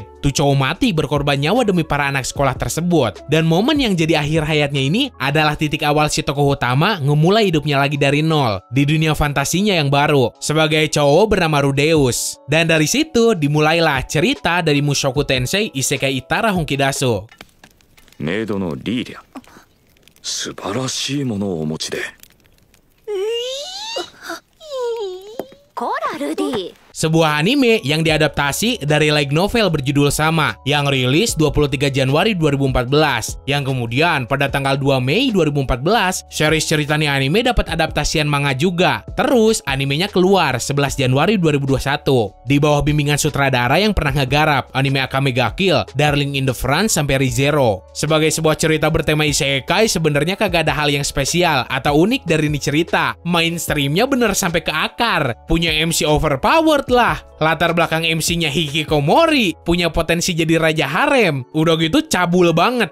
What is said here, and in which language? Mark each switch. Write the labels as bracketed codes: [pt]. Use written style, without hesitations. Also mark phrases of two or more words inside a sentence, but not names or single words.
[id] Tuh cowok mati berkorban nyawa demi para anak sekolah tersebut. Dan momen yang jadi akhir hayatnya ini adalah titik awal si tokoh utama ngemulai hidupnya lagi dari nol di dunia fantasinya yang baru sebagai cowok bernama Rudeus. Dan dari situ dimulailah cerita dari Mushoku Tensei Isekai Itara Honkidasu. [ja] メイドのリーリャ、素晴らしいものをお持ちで。こらルディ。 [id] Sebuah anime yang diadaptasi dari light novel berjudul sama yang rilis 23 Januari 2014, yang kemudian pada tanggal 2 Mei 2014 series cerita nih anime dapat adaptasian manga juga. Terus animenya keluar 11 Januari 2021 di bawah bimbingan sutradara yang pernah ngegarap anime Akame ga Kill, Darling in the Franxx sampai Re:Zero. Sebagai sebuah cerita bertema isekai, sebenarnya kagak ada hal yang spesial atau unik dari ini cerita. Mainstreamnya bener sampai ke akar, punya [en] MC overpowered [id] lah. Latar belakang MC-nya Hikikomori, punya potensi jadi raja harem. Udah gitu cabul banget.